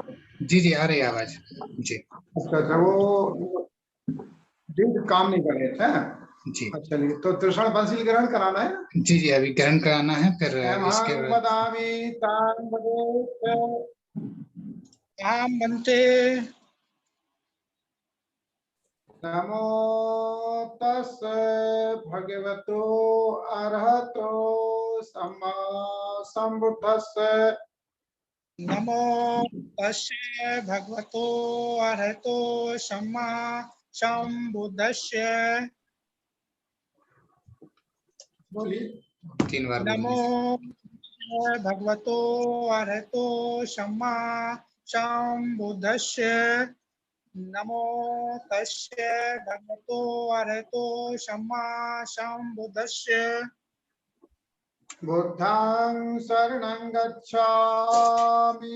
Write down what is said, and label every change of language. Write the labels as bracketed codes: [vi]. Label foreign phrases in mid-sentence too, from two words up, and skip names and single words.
[hi] जी आ रही है आवाज. जी. अच्छा, वो काम नहीं कर रहे थे. जी. चलिए, तो तीसरा पंसील ग्रहण कराना है. जी अभी ग्रहण कराना है. फिर इसके बनते. [pi] नमो तस् भगवतो अरहतो सम्मा संबुद्धस्से. नमो तस्से भगवतो अरहतो सम्मा संबुद्धस्से. [hi] बोलिए. 3 बार. [pi] नमो भगवतो अरहतो सम्मा संबुद्धस्से. नमो तस्से भगवतो अरहतो सम्मा संबुद्धस्से. बुद्धं शरणं गच्छामि.